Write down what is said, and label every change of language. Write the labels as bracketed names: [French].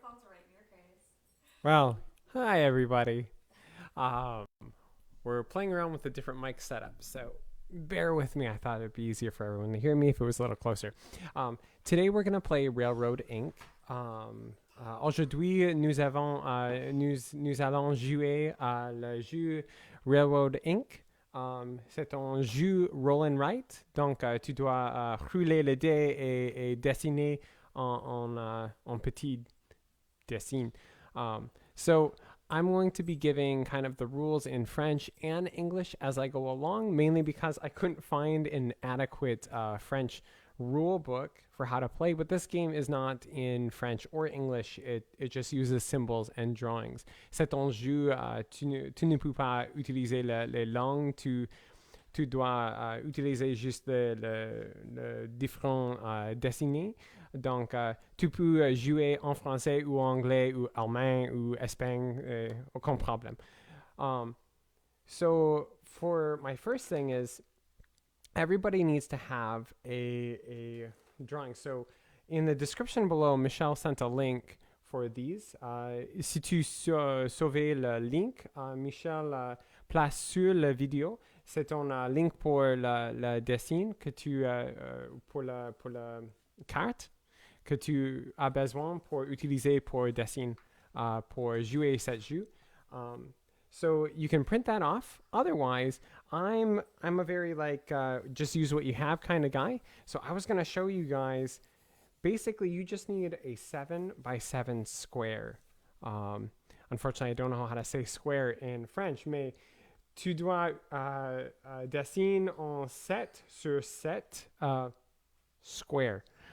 [English] Microphone's right in your face. Well, hi everybody. Um, we're playing around with a different mic setup, so bear with me. I thought it'd be easier for everyone to hear me if it was a little closer. Today we're gonna play Railroad Inc. [French] Aujourd'hui, nous allons jouer à le jeu Railroad Inc. C'est un jeu roll and write, donc tu dois rouler le dé et dessiner en petit dessin. [English] So I'm going to be giving kind of the rules in French and English as I go along, mainly because I couldn't find an adequate French rule book for how to play. But this game is not in French or English. It just uses symbols and drawings. [French] C'est un jeu, tu ne peux pas utiliser les langues, tu dois utiliser juste le différent dessiné. Donc, tu peux jouer en français ou anglais ou allemand ou espagnol, aucun problème. [English] So, for my first thing is everybody needs to have a drawing. So, in the description below, Michelle sent a link for these. [French] Si tu sauves le link, Michelle place sur la vidéo. C'est ton link pour le dessin que tu pour la carte que tu as besoin pour utiliser pour dessin pour jouer cette jeu. [English] So you can print that off. Otherwise, I'm a very like just use what you have kind of guy. So I was gonna show you guys. Basically, you just need a 7x7 square. Unfortunately, I don't know how to say square in French, [French] mais tu dois dessiner en 7 sur 7 [English] square.